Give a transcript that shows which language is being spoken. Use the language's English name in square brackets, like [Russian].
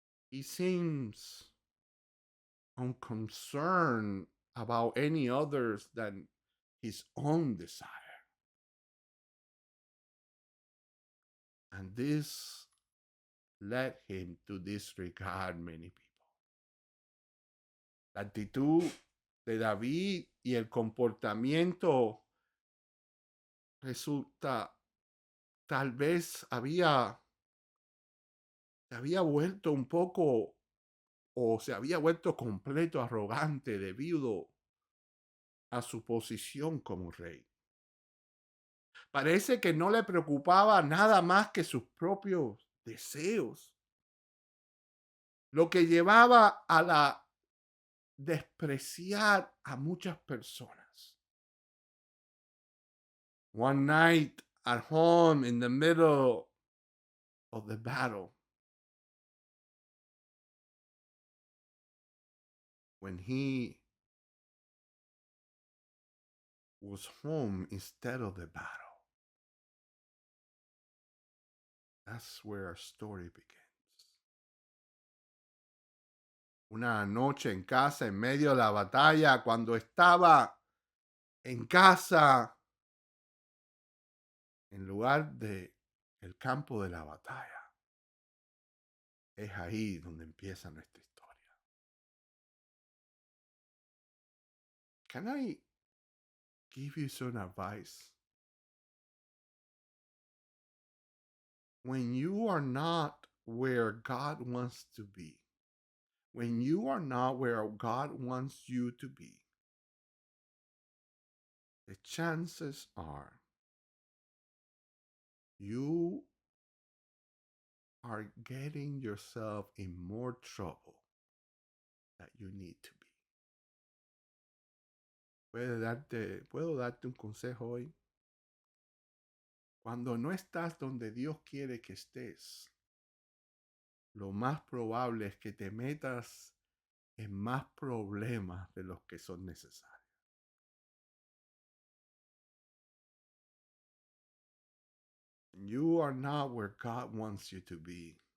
[English] He seems unconcerned about any others than his own desire. And this led him to disregard many people. [Spanish] La actitud de David y el comportamiento resulta, tal vez se había vuelto un poco o se había vuelto completo arrogante debido a su posición como rey. Parece que no le preocupaba nada más que sus propios deseos, lo que llevaba a la despreciar a muchas personas. [English] One night at home in the middle of the battle, when he was home instead of the battle, that's where our story begins. [Spanish] Una noche en casa, en medio de la batalla, cuando estaba en casa, en lugar de el campo de la batalla, es ahí donde empieza nuestra historia. [English] Can I give you some advice. When you are not where God wants to be, when you are not where God wants you to be, the chances are you are getting yourself in more trouble that you need to be. [Spanish] Puedo darte un consejo hoy. Cuando no estás donde Dios quiere que estés, lo más probable es que te metas en más problemas de los que son necesarios. [English] You are not where God wants you to be.